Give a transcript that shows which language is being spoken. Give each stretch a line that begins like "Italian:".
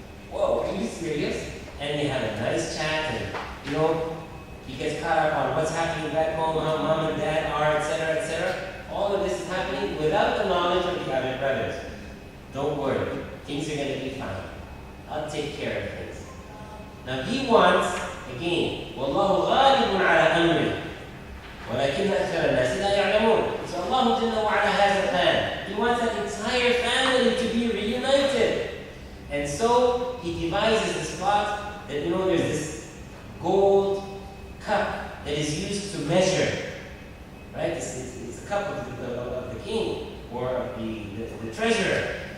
English: Whoa, are you serious? And they have a nice chat, and he gets caught up on what's happening back home, how mom and dad are, etc., etc. All of this is happening without the knowledge of the other brothers. Don't worry, things are going to be fine. I'll take care of things. Now he wants, again,
Arabic: وَاللَّهُ غَالِبٌ عَلَى أَمْرِهِ وَلَكِنَّ أَكْثَرَ النَّاسِ لَا يَعْلَمُونَ.
English: So Allah Jalla wa Ala has a plan. He wants that entire family to be reunited. And so he devises this plot that, there's this gold cup that is used to measure. Right? It's a cup of the king or of the treasurer.